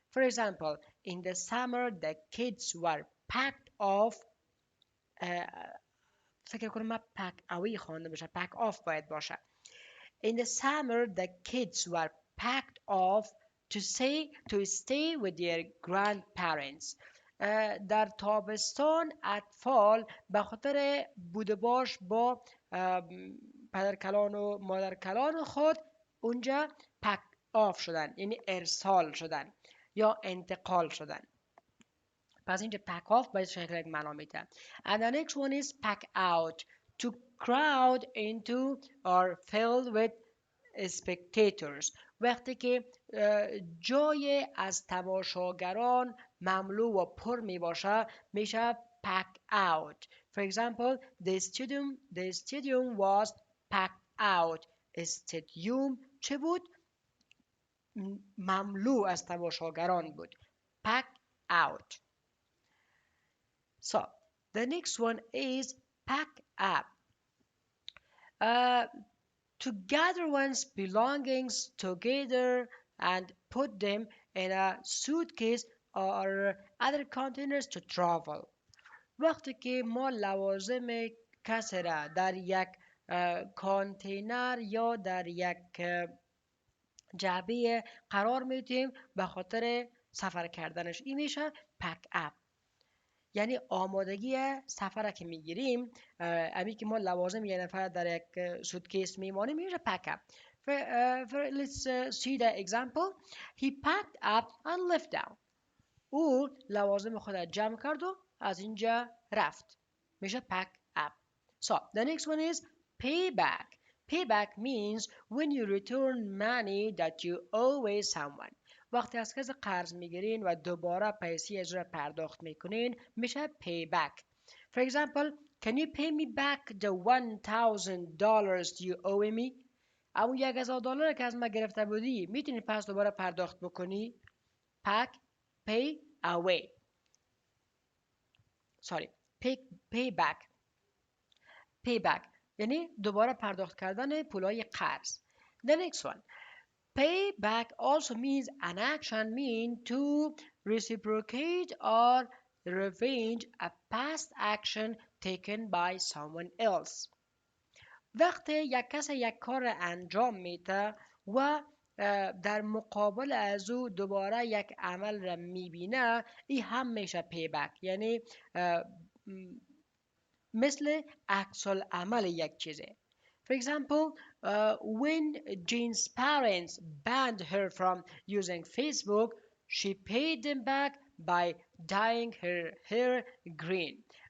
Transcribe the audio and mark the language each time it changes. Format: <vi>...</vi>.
<en>For example, in the summer the kids were packed off.</en> <fa>فکر کنم من pack away خوانده بشه، pack off باید باشه.</fa> <en>In the summer the kids were packed off to stay with their grandparents.</en> <fa>در تابستان اطفال به خاطر بود باش با پدرکلان و مادرکلان خود اونجا پک آف شدن، یعنی ارسال شدن یا انتقال شدن. پس اینجا pack off باید شکل یک معنا میده.</fa> <en>And the next one is pack out. To crowd into or filled with spectators.</en> <fa>وقتی که جای از تماشاگران مملو و پر می باشه میشه pack out.</fa> <en>For example, the stadium was packed out.</en> <fa>استادیوم چه بود؟ مملو از تماشاگران بود.</fa> <en>pack out. So the next one is pack up. To gather one's belongings together and put them in a suitcase or other containers to travel.</en> <fa>وقتی که ما لوازم کسی را در یک کانتینر یا در یک جعبه قرار میدیم به خاطر سفر کردنش، این میشه pack up. یعنی آمادگی سفر که میگیریم، امی که ما لوازم یه نفر در یک سوتکیس میمانیم میشه pack up.</fa> <en>let's see the example. He packed up and left down.</en> <fa>او لوازم خودش جمع کرد و از اینجا رفت. میشه</fa> <en>pack up. So the next one is payback. Payback means when you return money that you owe someone.</en> <fa>وقتی از کسی قرض میگیرین و دوباره پیسه اجرا پرداخت میکنین میشه payback.</fa> <en>For example, can you pay me back the $1,000 you owe me?</en> <fa>اون $1,000 که از من گرفته بودی میتونی پس دوباره پرداخت بکنی؟</fa> <en>Pack, pay, away. Sorry, payback.</en> <fa>Payback یعنی دوباره پرداخت کردن پولای قرض.</fa> <en>The next one. Payback also means an action mean to reciprocate or revenge a past action taken by someone else.</en> <fa>وقتی یک کس یک کار انجام میده و در مقابل از او دوباره یک عمل را میبینه این هم میشه پیبک یعنی مثل عکس العمل یک چیزه.</fa> <en>For example, when Jean's parents banned her from using Facebook, she paid them back by dyeing her hair green.</en>